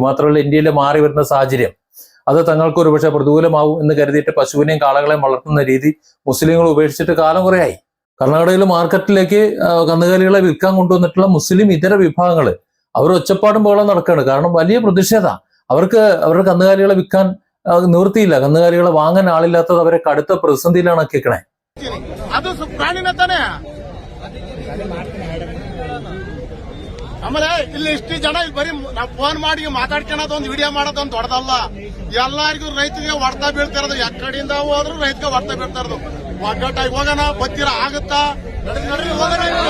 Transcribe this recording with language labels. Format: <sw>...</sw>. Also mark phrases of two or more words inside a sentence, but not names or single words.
<ml>മാത്രമല്ല ഇന്ത്യയിൽ മാറി വരുന്ന സാഹചര്യം അത് തങ്ങൾക്ക് ഒരുപക്ഷെ പ്രതികൂലമാവും എന്ന് കരുതിയിട്ട് പശുവിനെയും കാളകളെയും വളർത്തുന്ന രീതി മുസ്ലിങ്ങൾ ഉപേക്ഷിച്ചിട്ട് കാലം കുറയായി. കർണാടകയിലെ മാർക്കറ്റിലേക്ക് കന്നുകാലികളെ വിൽക്കാൻ കൊണ്ടുവന്നിട്ടുള്ള മുസ്ലിം ഇതര വിഭാഗങ്ങൾ അവർ ഒച്ചപ്പാടും പോലെ നടക്കുകയാണ്. കാരണം വലിയ പ്രതിഷേധ. അവർക്ക് അവരുടെ കന്നുകാലികളെ വിൽക്കാൻ നിവൃത്തിയില്ല. കന്നുകാലികളെ വാങ്ങാൻ ആളില്ലാത്തത് അവരെ കടുത്ത പ്രതിസന്ധിയിലാണ് ആക്കിക്കണേ.</ml> <kn>ಅದು ಪ್ರಾಣಿನ ತಾನೆ. ಆಮೇಲೆ ಇಲ್ಲಿ ಇಷ್ಟು ಜನ ಇಲ್ಲಿ ಬರೀ ನಾವು ಫೋನ್ ಮಾಡಿ ಮಾತಾಡ್ಕೊಳ್ಳೋದು, ಒಂದು ವಿಡಿಯೋ ಮಾಡೋದೊಂದು ದೊಡ್ಡದಲ್ಲ. ಎಲ್ಲರಿಗೂ ರೈತರಿಗೆ ಹೊಡ್ತಾ ಬೀಳ್ತಿರೋದು, ಎಕ್ಕಡಿಂದ ಹೋದ್ರು ರೈತರಿಗೆ ಹೊಡ್ತಾ ಬೀಳ್ತಾ ಇರೋದು. ಒಗ್ಗಟ್ಟಾಗಿ ಹೋಗೋಣ, ಬತ್ತೀರ ಆಗುತ್ತಾ? ನಡ್ರಿ ಹೋಗೋಣ.</kn>